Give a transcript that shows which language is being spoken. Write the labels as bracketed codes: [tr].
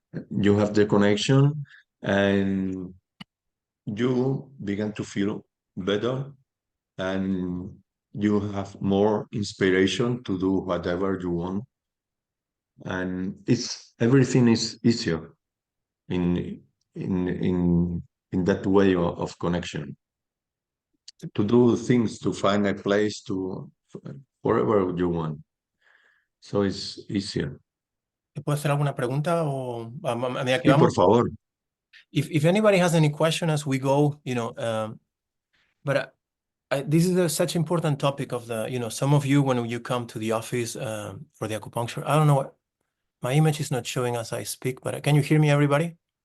[en] You have the connection, and you begin to feel better, and you have more inspiration to do whatever you want, and it's everything is easier in in in in that way of connection. To do things, to find a place to wherever you want. So it's easier. [es] ¿Te puedo hacer alguna pregunta o a medida que Sí, por vamos? favor. [en] If anybody has any question as we go, but this is such important topic of the, some of you when you come to the office for the acupuncture, I don't know what, my image is not showing as I speak, but can you hear me, everybody?